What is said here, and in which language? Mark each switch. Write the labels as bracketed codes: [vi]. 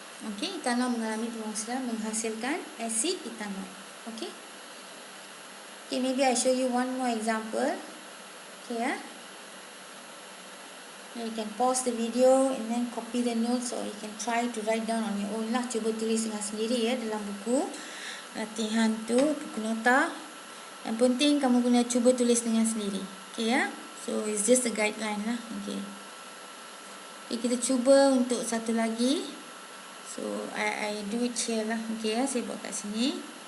[ms] Okey, etanol mengalami pengoksidaan menghasilkan asid etanoid. Okey. [en] Okay, maybe I show you one more example. Okay, ya. You can pause the video and then copy the notes, or you can try to write down on your own lah. [ms] Cuba tulis dengan sendiri ya dalam buku latihan tu, buku nota. Yang penting kamu guna cuba tulis dengan sendiri. Okay ya. [en] So it's just a guideline lah. [ms] Okay. Okay, kita cuba untuk satu lagi. [en] So I do it here lah. Okay ya. [ms] Saya buat kat sini.